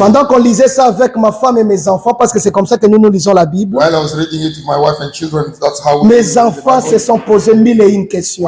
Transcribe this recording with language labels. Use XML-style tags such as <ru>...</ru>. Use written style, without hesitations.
<fr>Pendant qu'on lisait ça avec ma femme et mes enfants, parce que c'est comme ça que nous lisons la Bible,</fr> <en>While I was reading it with my wife and children, that's how we</en> <fr>mes enfants se sont posés 1001 questions.</fr>